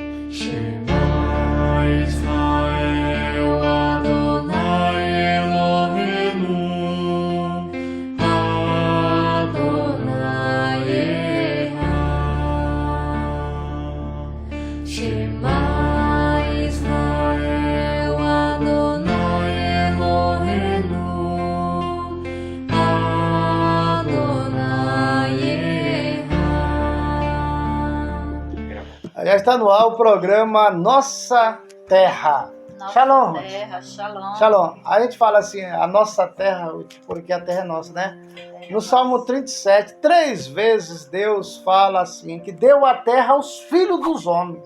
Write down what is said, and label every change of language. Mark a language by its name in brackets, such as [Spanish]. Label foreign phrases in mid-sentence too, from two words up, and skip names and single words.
[Hebrew] שמע ישראל אדוני אלוהינו אדוני אחד. שמע ישראל אדוני אלוהינו אדוני אחד. [Portuguese] Já está no ar o programa Nossa Terra. Nossa Shalom. terra, shalom. Shalom. A gente fala assim, a nossa terra, porque a terra é nossa, né? No Salmo 37, 3 vezes Deus fala assim, que deu a terra aos filhos dos homens.